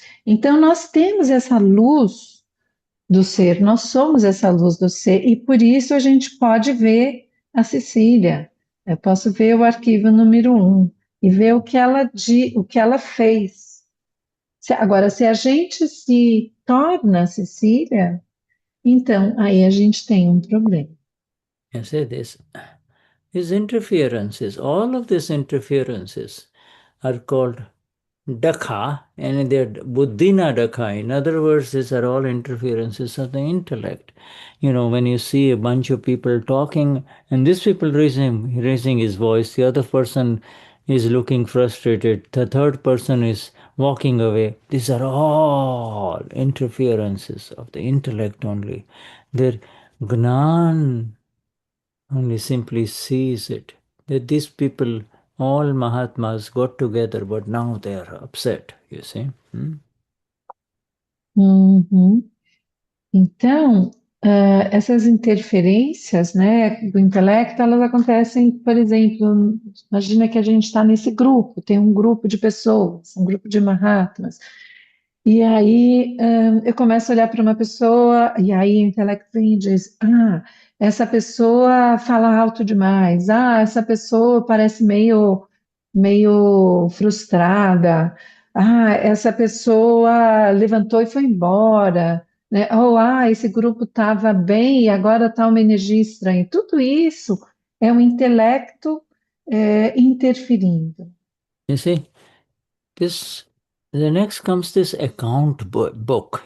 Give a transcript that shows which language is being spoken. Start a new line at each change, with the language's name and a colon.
Portuguese: Então, nós temos essa luz do ser, nós somos essa luz do ser, e por isso a gente pode ver a Cecília. Eu posso ver o arquivo número 1 e ver o que ela fez. Agora, se a gente se torna Cecília, então aí a gente tem um problema.
English: You see this? These interferences, all of these interferences are called Dakha, and they're Buddhina Dakha. In other words, these are all interferences of the intellect. You know, when you see a bunch of people talking, and this people raising his voice, the other person is looking frustrated, the third person is walking away. These are all interferences of the intellect only. They're Gnan only simply sees it. That these people, all Mahatmas, got together, but now they are upset, you see. Uhum.
Portuguese: Então, essas interferências, né, do intelecto, elas acontecem, por exemplo, imagina que a gente está nesse grupo, tem um grupo de pessoas, um grupo de Mahatmas, e aí eu começo a olhar para uma pessoa, e aí o intelecto vem e diz, essa pessoa fala alto demais, essa pessoa parece meio frustrada, essa pessoa levantou e foi embora, né? Ou, esse grupo estava bem e agora está uma energia estranha. Tudo isso é um intelecto interferindo.
English: You see, this the next comes this account book.